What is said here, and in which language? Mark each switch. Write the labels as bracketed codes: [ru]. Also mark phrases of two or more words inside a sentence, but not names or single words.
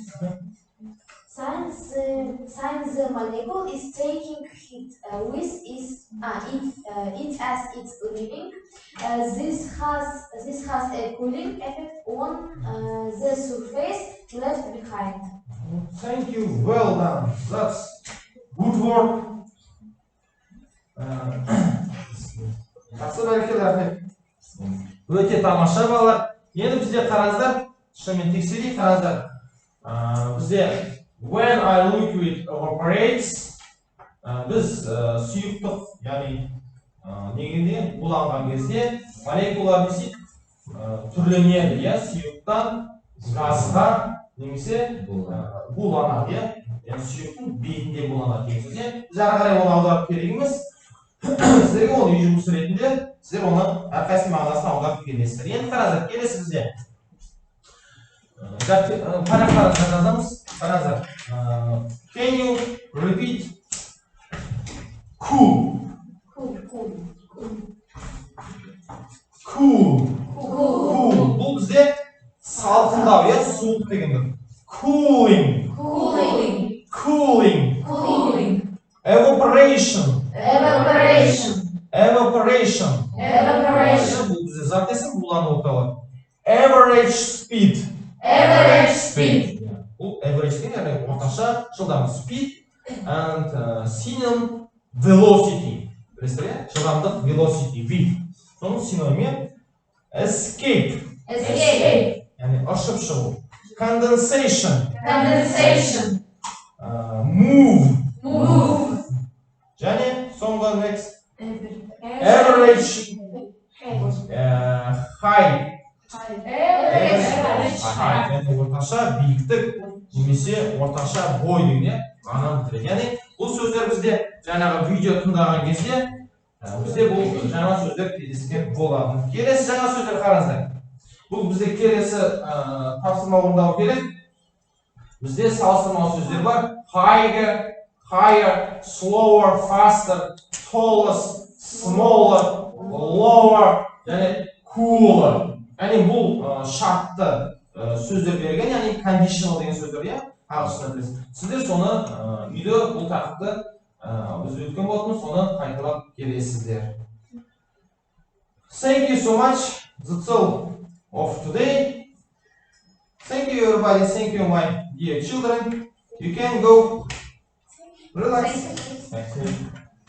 [en] Since the molecule is taking heat with it as it's leaving, this has a cooling effect on the surface left behind. Thank you. Well done. That's good work. [kk] Жақсы бәрекелді. Өте тамаша балалар. Енді бізде қараңыздар, шынымен тексерейік, қараңыздар. [en] Бізде when I liquid evaporates, [kk] біз сұйықтық, яғни негізінде буланған кезде молекулалар десек түрленеді, иә, сұйықтан газға немесе буланады, иә. Яғни сұйықтың бетінде буланады деген сөз, иә. Біз ары қарай оны аударып керек емес. Сіздерге оны үй жұмысы ретінде, сіздер оны әрқайсының мағынасын аударып келесіздер. Енді қараңыздар, келесі бізде парақтарымызға жазамыз. Қараңыздар. [en] Can you repeat? Cool. [kk] Бұл бізде салқындау, иә, суық дегенді. [en] Cooling. Evaporation. [kk] Бұл бізде зат есім, булану орталы. [en] Average speed. [kk] Бұл average деген орташа жылдамдық. Speed and synonym velocity. Білесіздер, иә? Жылдамдық velocity, V. Соның синонимі escape. Яғни ұшып шығу. Condensation. Move. Және соңғы next. [en] Average. High. [kk] Яғни орташа биіктік немесе орташа бой деген ғана білдіреді. Яғни бұл сөздер бізде жаңағы видео тыңдаған кезде бізде бұл жаңа сөздер кездескен болады. Келесі жаңа сөздер қараңыздар. Бұл бізде келесі тапсырма орындау керек. Бізде салыстырмалы сөздер бар. [en] Higher, slower, faster, tallest, smaller, lower, [kk] және cooler. Яғни бұл шартты сөздер берген, яғни conditional деген сөздер, иә, ағылшынша білесіз. Сіздер соны үйде бұл тақырыпты біз өткен болатынбыз, соны қайталап келесіздер. [en] Thank you so much. That's all of today. Thank you everybody. Thank you my dear children. You can go relax. Thank you.